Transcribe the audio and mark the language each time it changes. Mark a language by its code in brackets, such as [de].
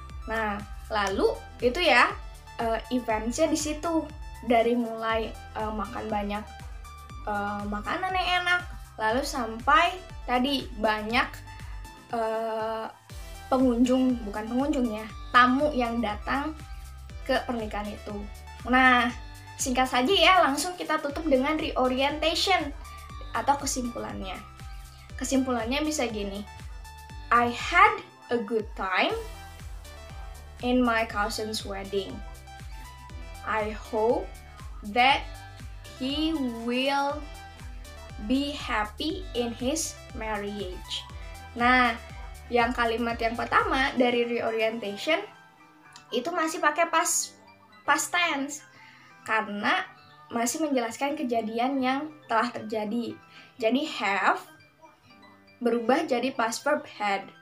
[id] Nah, lalu itu ya eventsnya di situ dari mulai makan banyak makanan yang enak, lalu sampai tadi banyak tamu yang datang ke pernikahan itu. Nah, singkat saja ya, langsung kita tutup dengan reorientation atau kesimpulannya. Kesimpulannya bisa gini, [en] I had a good time in my cousin's wedding. I hope that he will be happy in his marriage. [id] Nah, yang kalimat yang pertama dari reorientation itu masih pakai past tense karena masih menjelaskan kejadian yang telah terjadi. Jadi have berubah jadi past verb had.